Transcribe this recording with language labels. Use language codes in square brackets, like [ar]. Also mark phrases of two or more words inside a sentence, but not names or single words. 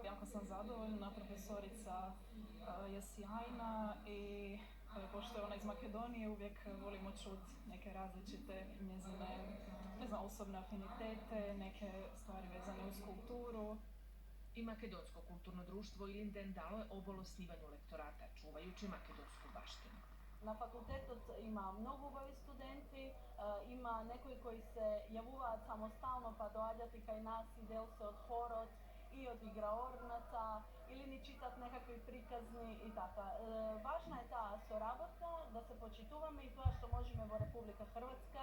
[hr] Jako sam zadovoljna, profesorica je sjajna i pošto je ona iz Makedonije uvijek volimo čuti neke različite njezine, osobne afinitete, neke stvari vezane uz kulturu. I Makedonsko kulturno društvo Ilinden dalo je obol osnivanju lektorata, čuvajući makedonsku baštinu. [mk] Na fakultetот има многу убави студенти, има некои кои се јавуваат самостално па доаѓаат и кај нас и дел се од хорот и од играорната или ни читат некакви приказни и така. Важна е таа соработка, да се почитуваме и тоа што можеме во Република Хрватска.